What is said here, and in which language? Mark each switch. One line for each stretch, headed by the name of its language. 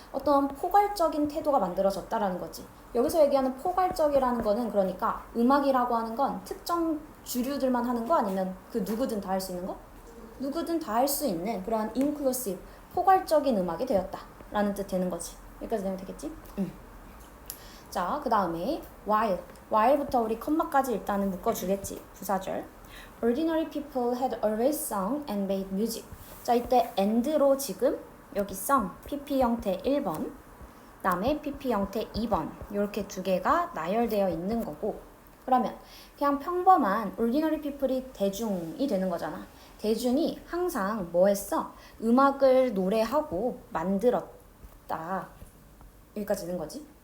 Korean: 어떤 포괄적인 태도가 만들어졌다라는 거지. 여기서 얘기하는 포괄적이라는 거는 그러니까 음악이라고 하는 건 특정 주류들만 하는 거 아니면 그 누구든 다 할 수 있는 거? 누구든 다 할 수 있는 그런 inclusive, 포괄적인 음악이 되었다라는 뜻 되는 거지. 여기까지 되면 되겠지? 자, 그 다음에 while. while부터 우리 컴마까지 일단은 묶어주겠지. 부사절.
English: Ordinary people had always sung and made music.
Korean: 자, 이때 and로 지금 여기 sung, PP 형태 1번, 그다음에 PP 형태 2번 이렇게 두 개가 나열되어 있는 거고, 그러면 그냥 평범한 ordinary people이 대중이 되는 거잖아. 대중이 항상 뭐 했어? 음악을 노래하고 만들었다. 여기까지 되는 거지.